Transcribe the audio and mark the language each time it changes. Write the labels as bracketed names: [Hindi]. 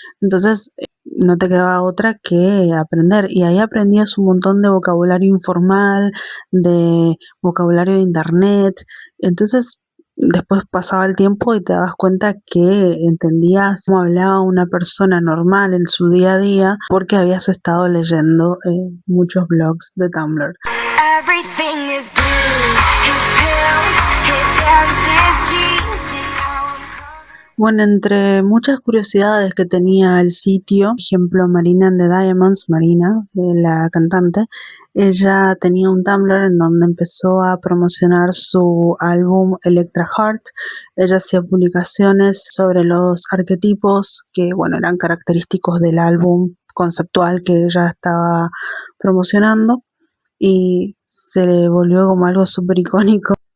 [Spanish] Entonces no te quedaba otra que aprender, y ahí aprendías un montón de vocabulario informal, de vocabulario de internet. Entonces después pasaba el tiempo y te dabas cuenta que entendías cómo hablaba una persona normal en su día a día porque habías estado leyendo muchos blogs de Tumblr. [English] Everything is blue, his pills, his M's, his jeans, and now I'm covered. [Spanish] Bueno, entre muchas curiosidades que tenía el sitio, por ejemplo, Marina and the Diamonds, Marina, la cantante, ella tenía un Tumblr en donde empezó a promocionar su álbum Electra Heart. Ella hacía publicaciones sobre los arquetipos que, bueno, eran característicos del álbum conceptual que ella estaba promocionando, y se le volvió como algo súper icónico.